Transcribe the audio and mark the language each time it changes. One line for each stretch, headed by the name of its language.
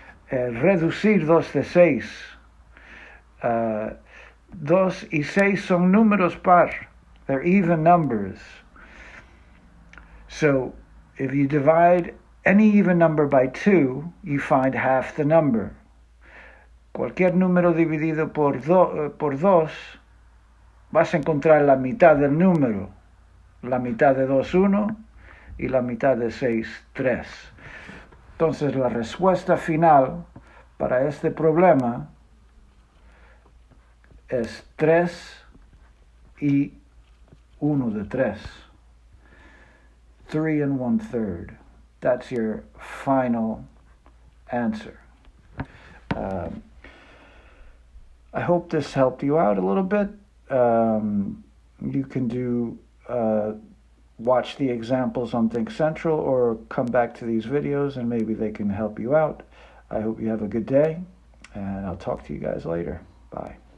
Spanish: Reducir 2 de 6. 2 y 6 son números par.
English: They're even numbers. So if you divide any even number by 2, you find half the number.
Spanish: Cualquier número dividido por 2, vas a encontrar la mitad del número. La mitad de 2, 1, y la mitad de 6, 3. Entonces la respuesta final para este problema es 3 y 1 de 3.
English: 3 and 1/3. That's your final answer. I hope this helped you out a little bit. You can watch the examples on Think Central or come back to these videos and maybe they can help you out. I hope you have a good day, and I'll talk to you guys later. Bye.